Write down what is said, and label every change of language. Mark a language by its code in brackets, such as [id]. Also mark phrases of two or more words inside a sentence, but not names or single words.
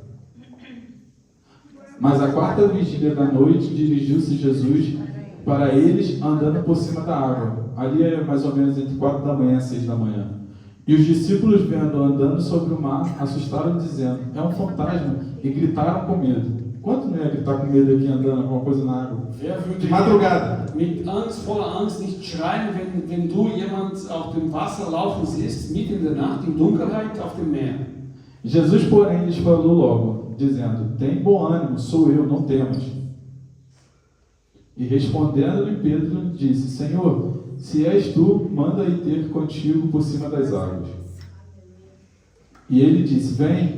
[pt] Mas à quarta vigília da noite, dirigiu-se Jesus para eles, andando por cima da água. Ali é mais ou menos entre 4 da manhã e 6 da manhã. E os discípulos, vendo andando sobre o mar, assustaram, dizendo, é um fantasma, e gritaram com medo. Quanto não ia gritar com medo aqui andando alguma coisa na água? [de] Wer würde [pt] De madrugada. [de] mit Angst, voller Angst nicht schreien, wenn du jemand auf dem Wasser laufen siehst, mitten in der Nacht, in Dunkelheit auf dem Meer? [pt] Jesus, porém, lhes falou logo, dizendo: tem bom ânimo, sou eu, não temas. E respondendo-lhe Pedro, disse: Senhor, se és tu, manda ir ter contigo por cima das águas. E ele disse: vem.